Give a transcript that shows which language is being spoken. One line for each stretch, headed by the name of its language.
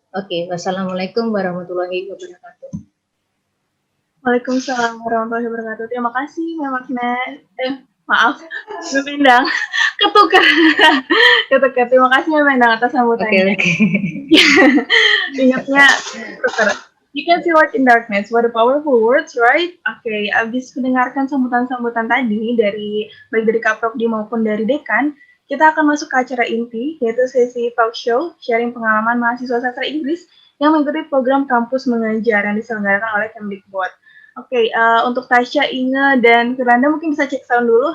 Arabic: Oke, wassalamualaikum warahmatullahi wabarakatuh.
Indonesian: Waalaikumsalam warahmatullahi wabarakatuh. Terima kasih, Mbak Magnet. Maaf, Mbak Endang. Ketukar. Ketukar. Terima kasih, Mbak Endang, atas sambutannya. Oke. Ingatnya, ketukar.
English: You can see light in darkness. What a powerful words, right?
Indonesian: Oke, abis mendengarkan sambutan-sambutan tadi dari baik dari Kaprodi maupun dari Dekan, kita akan masuk ke acara inti, yaitu sesi talk show, sharing pengalaman mahasiswa sastra Inggris yang mengikuti program kampus mengajar yang diselenggarakan oleh Kemdikbud. Oke, untuk Tasya, Inge, dan Firanda mungkin bisa cek sound dulu.